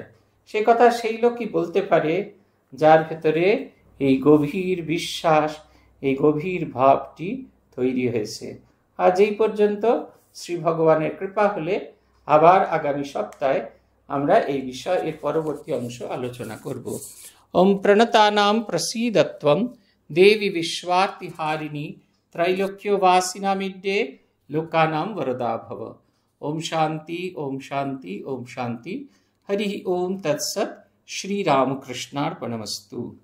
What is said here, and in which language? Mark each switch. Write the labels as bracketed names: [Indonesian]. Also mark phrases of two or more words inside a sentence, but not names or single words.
[Bangla] সে কথা সেই লোকই বলতে পারে যার ভেতরে এই গভীর বিশ্বাস, এই গভীর ভাবটি তৈরি হয়েছে। আজ এই পর্যন্ত। শ্রী ভগবানের কৃপা হলে আবার আগামী সপ্তাহে আমরা এই বিষয়ের পরবর্তী অংশ আলোচনা করব। [Sanskrit] ওম প্রণতানাম প্রসীদত্বম দেবী বিশ্বার্তিহারিণী त्रैलोक्यवासिनामिड्डे लोकानां वरदा भव। ओम शांति ओम शांति ओम शांति। हरि ओम तत्सत्। श्री रामकृष्णार्पणमस्तु।